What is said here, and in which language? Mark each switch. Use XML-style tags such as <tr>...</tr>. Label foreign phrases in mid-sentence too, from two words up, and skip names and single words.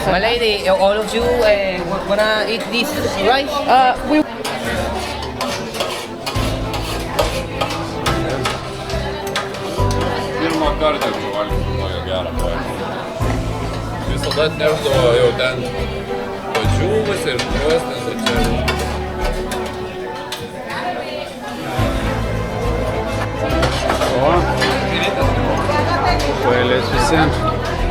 <en>My lady, all of you wanna eat this rice?</en> <lt>Pirmą kartą valgysiu tokią gerą paėmę. Visada atnešdavo jau ten padžiūvus ir krosnis, o čia... O, paėlės visi.</lt>